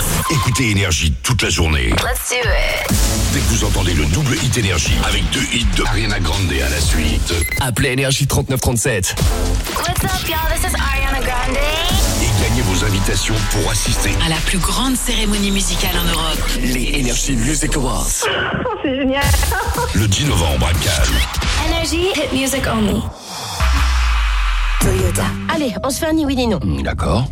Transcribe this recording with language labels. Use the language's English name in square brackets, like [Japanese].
[French] Écoutez Énergie toute la journée. [English] Let's do it. [French] Dès que vous entendez le double hit Énergie avec deux hits de Ariana Grande à la suite, appelez Énergie 3937. [English] What's up, y'all? This is Ariana Grande. [French] Et gagnez vos invitations pour assister à la plus grande cérémonie musicale en Europe, les Energy Music Awards. C'est génial. Le 10 novembre à Cannes. [English] Énergie, hit music only. Toyota. [French] Allez, on se fait un ni oui ni non. D'accord.